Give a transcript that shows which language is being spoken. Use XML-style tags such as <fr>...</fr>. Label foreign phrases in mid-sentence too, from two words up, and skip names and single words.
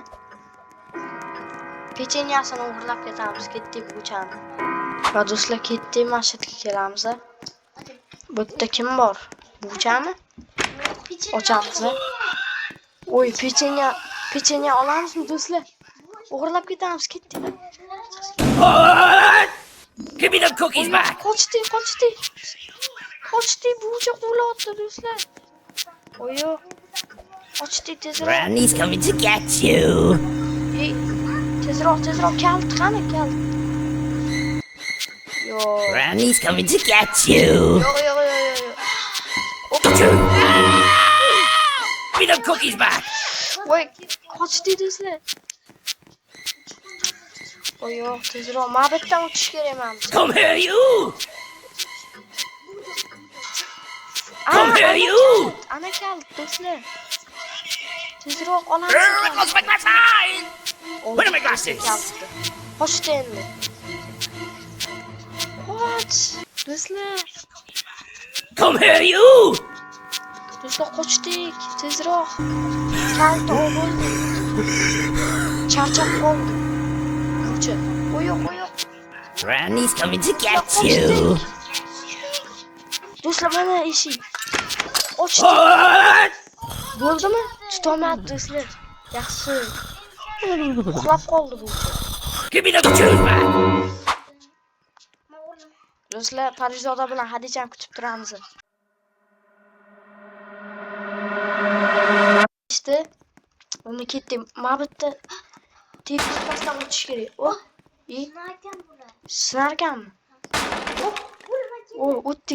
<uz>Pechenyasini o'g'irlab ketamiz, ketdik buchani. Va do'stlar, ketdik, masjidga kelamiz. Bo'tta kim bor? Buchami? Ochamiz. Oy, pechenya olamizmi do'stlar? O'g'irlab ketamiz, ketdik.</uz> <en>Give me the cookies back.</en> <uz>Qochdik. Bucha quvlayapti do'stlar. Oyo. Qochdik tezroq.</uz> <en>Granny's coming to get you.</en> <uz>Tezroq, kalt qani, kalt. Yo.</uz> <en>Granny's coming to get you.</en> <uz>Yo.</uz> <en>Give me the cookies back.</en> <uz>Voy, qochdik do'stlar. Oyo, tezroq, mabitdan o'tish kerak menimcha.</uz> <en>Come here, you. Come here, you.</en> <uz>Ana kalt do'stlar. Tezroq olamiz.</uz> <en>What's my glasses? Where are my glasses?</en> <uz>Qochdi endi. Qoch, do'stlar.</uz> <en>Come here, you.</en> <uz>Do'stlar, qochdik, tezroq. Kalt o'g'ildi. Charchab qoldi. Bucha. Oyo.</uz> <en>Granny's coming to get you.</en> <uz>Do'stlar, mana eshik. Ochdik. Bo'ldimi? Tutolmadi do'stlar. Yaxshi. Uxlab qoldi bucha.</uz> <en>Give me the cookies back.</en> <uz>Do'stlar, Parijda bilan Hadijani kutib turamiz. İşte onu ketdim. Mabitda tepasdan o'tish kerak. İyi. Sinarkanmi? O'tdik.</uz>